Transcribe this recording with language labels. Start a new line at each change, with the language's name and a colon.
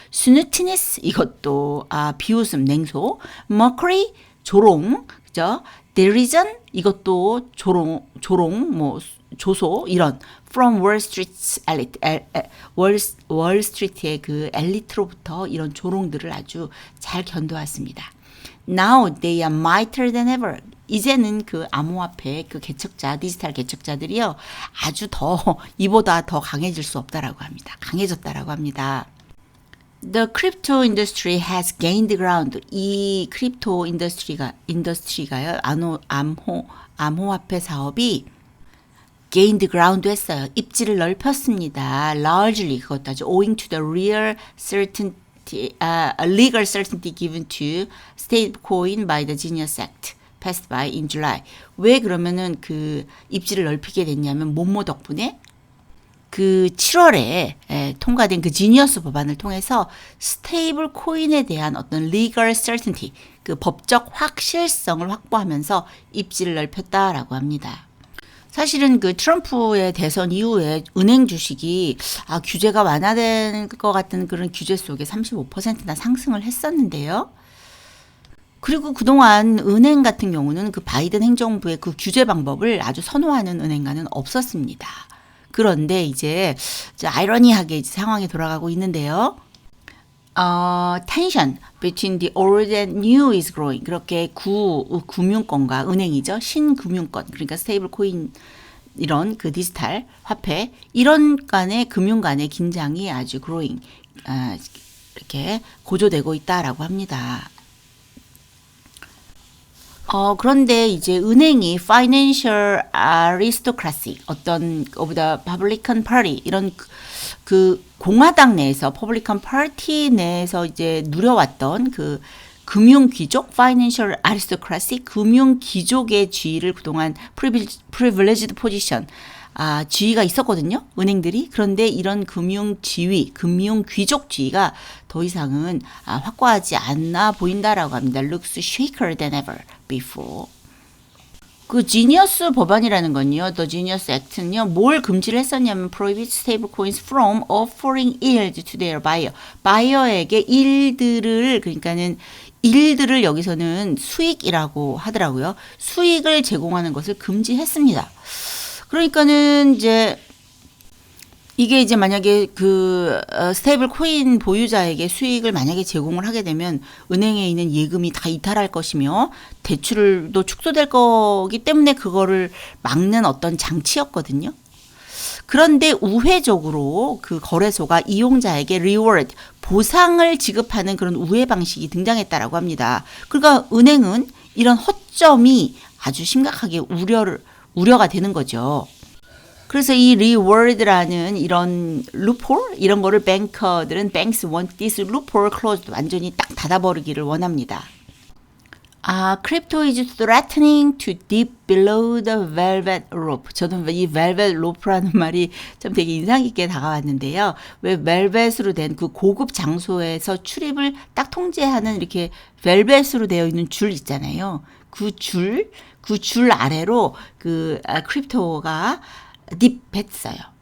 Korean: 스누티니스, 이것도 비웃음, 냉소, mockery, 조롱, 그죠? derision, 이것도 조롱, 조소, 이런
English: from Wall Street's elite,
Korean: 월 스트리트의 그 엘리트로부터 이런 조롱들을 아주 잘 견뎌왔습니다.
English: Now they are mightier than ever.
Korean: 이제는 그 암호화폐 그 개척자, 디지털 개척자들이요, 아주 이보다 더 강해질 수 없다라고 합니다. 강해졌다라고 합니다.
English: The crypto industry has gained ground.
Korean: 이 크립토 인더스트리가요, 암호화폐 사업이 gained ground 했어요. 입지를 넓혔습니다.
English: Largely,
Korean: 그것도 아주
English: owing to the real certainty, legal certainty given to stablecoin by the Genius Act passed by in July.
Korean: 왜 그러면은 그 입지를 넓히게 됐냐면 뭐뭐 덕분에 그 7월에 통과된 그 지니어스 법안을 통해서 스테이블 코인에 대한 어떤 legal certainty, 그 법적 확실성을 확보하면서 입지를 넓혔다라고 합니다. 사실은 그 트럼프의 대선 이후에 은행 주식이 규제가 완화된 것 같은 그런 규제 속에 35%나 상승을 했었는데요. 그리고 그동안 은행 같은 경우는 그 바이든 행정부의 그 규제 방법을 아주 선호하는 은행가는 없었습니다. 그런데 이제 아이러니하게 이제 상황이 돌아가고 있는데요.
English: tension between the old and new is growing.
Korean: 그렇게 금융권과 은행이죠. 신금융권, 그러니까 스테이블 코인, 이런 그 디지털 화폐, 이런 간의 금융 간의 긴장이 아주 growing, 이렇게 고조되고 있다라고 합니다. 그런데 이제 은행이 financial aristocracy, 어떤
English: of the Republican Party,
Korean: 이런 그 공화당 내에서 퍼블리칸 파티 내에서 이제 누려왔던 그 금융 귀족, financial aristocracy, 금융 귀족의 지위를 그동안 privileged position, 지위가 있었거든요, 은행들이. 그런데 이런 금융 지위, 금융 귀족 지위가 더 이상은 확고하지 않아 보인다라고 합니다.
English: Looks shakier than ever before.
Korean: 그 지니어스 법안이라는 건요,
English: The Genius Act는요,
Korean: 뭘 금지를 했었냐면
English: prohibit stablecoins from offering yield to their buyer.
Korean: 바이어에게 그러니까는 일들을 여기서는 수익이라고 하더라고요. 수익을 제공하는 것을 금지했습니다. 그러니까는 이게 이제 만약에 그 스테이블 코인 보유자에게 수익을 만약에 제공을 하게 되면 은행에 있는 예금이 다 이탈할 것이며 대출도 축소될 거기 때문에 그거를 막는 어떤 장치였거든요. 그런데 우회적으로 그 거래소가 이용자에게 reward, 보상을 지급하는 그런 우회 방식이 등장했다라고 합니다. 그러니까 은행은 이런 허점이 아주 심각하게 우려가 되는 거죠. 그래서 이 reward라는 이런 loophole, 이런 거를
English: banks want this loophole closed,
Korean: 완전히 딱 닫아버리기를 원합니다.
English: crypto is threatening to dip below the velvet rope.
Korean: 저는 이 velvet rope라는 말이 좀 되게 인상 깊게 다가왔는데요. 왜 velvet으로 된 그 고급 장소에서 출입을 딱 통제하는 이렇게 velvet으로 되어 있는 줄 있잖아요. 그 줄 아래로 크립토가 딥했어요.